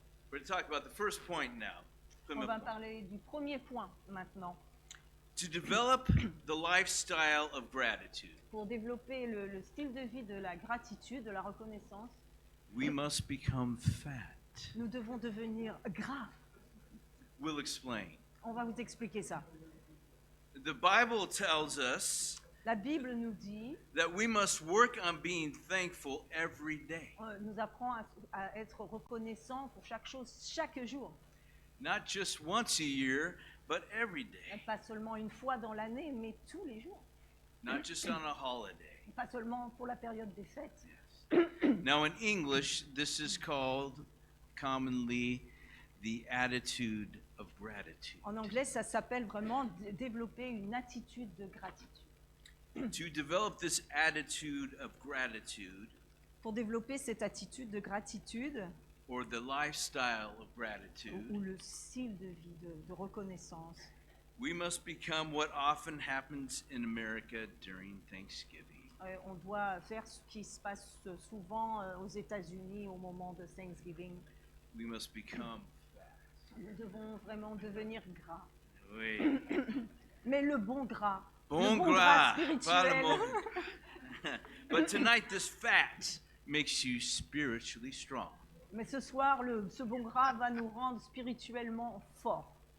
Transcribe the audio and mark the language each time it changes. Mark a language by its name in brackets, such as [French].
[English] We're going to talk about the first point now. [French] On va parler du premier point maintenant. [English] To develop the lifestyle of gratitude, [French] Pour développer le style de vie de la gratitude, de la reconnaissance, [English] we must become fat. [French] nous devons devenir gras. [English] We'll explain. [French] On va vous expliquer ça. [English] The Bible tells us [French] La Bible nous dit, [English] that we must work on being thankful every day. [French] nous apprend à être reconnaissant pour chaque chose, chaque jour. [English] Not just once a year, but every day. [French] Pas seulement une fois dans l'année, mais tous les jours. [English] Not just on a holiday. [French] Pas seulement pour la période des fêtes. [English] Now, in English, this is called commonly the attitude of gratitude. [French] En anglais, ça s'appelle vraiment développer une attitude de gratitude. [English] To develop this attitude of gratitude, [French] Pour développer cette attitude de gratitude, [English] or the lifestyle of gratitude, [French] ou le style de vie de reconnaissance, [English] we must become what often happens in America during Thanksgiving. [French] on doit faire ce qui se passe souvent aux États-Unis au moment de Thanksgiving. [English] We must become [French] Nous devons vraiment devenir gras. oui. Mais le bon gras. Bon le bon gras, spirituel. pas le mot. [English] But tonight, this fat makes you spiritually strong. [French] Mais ce soir, ce bon gras va nous rendre spirituellement forts.